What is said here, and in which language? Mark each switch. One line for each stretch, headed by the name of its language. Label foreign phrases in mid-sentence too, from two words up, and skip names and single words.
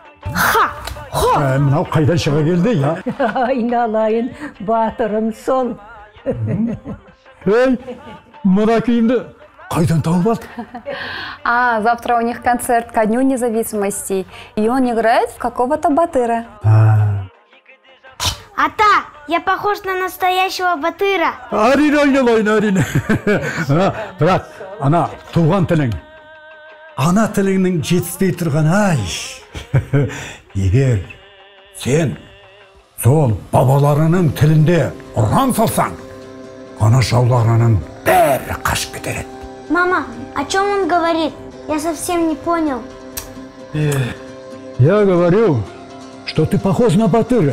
Kazakh: Мынау қайдан шыға келді, я? Айналайын, батырым сол. Эй, мына киімді қайдан тауып алды?
Russian: Завтра у них концерт ко Дню независимости, и он играет в какого-то батыра. Ата, я похож на настоящего батыра.
Kazakh: Әрине, айналайын, әрине. Бірақ, ана туған тілің, ана тіліңнің жетіспей тұрған, ай. Егер сен сол бабаларының тілінде ұран салсаң, ана жауларының бәрі қашып кетер еді.
Russian: Мама, о чем он говорит? Я совсем не понял. Я говорю, что ты похож на батыра.